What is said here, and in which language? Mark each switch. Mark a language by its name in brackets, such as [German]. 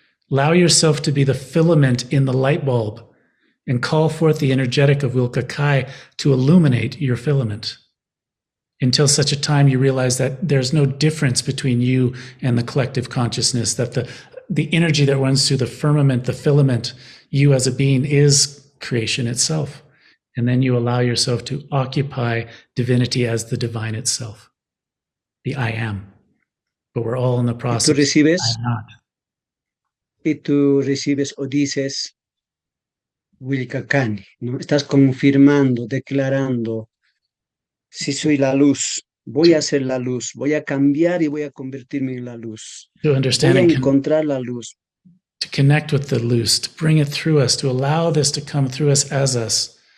[English] Allow yourself to be the filament in the light bulb and call forth the energetic of Willka Kay to illuminate your filament until such a time you realize that there's no difference between you and the collective consciousness, that the energy that runs through the firmament, the filament, you as a being is creation itself. And then you allow yourself to occupy divinity as the divine itself, the I am. But we're all in the process. [Spanish] Y tú recibes o dices, Willka Kay, ¿no? Estás confirmando, declarando, si soy la luz, voy a ser la luz, voy a cambiar y voy a convertirme en la luz. [English] To understand [Spanish] voy a [English] and [Spanish] encontrar la luz. [English] To connect with the luz, to bring it through us, to allow this to come through us as us.